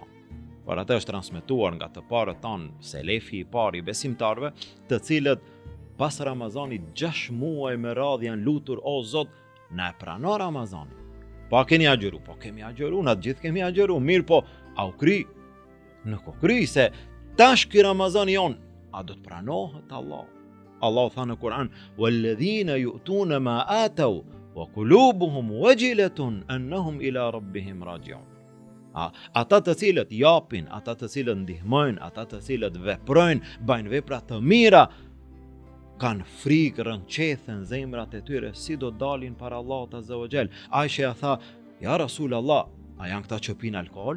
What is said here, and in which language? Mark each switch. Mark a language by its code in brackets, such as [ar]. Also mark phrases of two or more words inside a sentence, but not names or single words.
[sq] Por atë është transmetuar nga të parët tanë, selefi i parë i besimtarve, të cilët pas Ramazanit 6 muaj me radhë janë lutur, o Zot, na e prano Ramazanin. Po keni agjeru, po kemi agjeru, na gjithë kemi agjeru, mirë po, a u kry? Nuk u kry, se tash ky Ramazani jon, a do të pranohet Allah? Allah tha në Kur'an, [ar] "والذين يؤتون ما آتوا وقلوبهم وجلة أنهم إلى ربهم راجعون." [sq] Ata të cilët japin, ata të cilët ndihmojnë, ata të cilët veprojnë, bajnë vepra të mira, kanë frikë, rënqethen zemrat e tyre, si do dalin para Allahut [ar] عز وجل. [sq] Aisha ja tha, [ar] يا رسول الله, [sq] a janë këta që pinë alkool?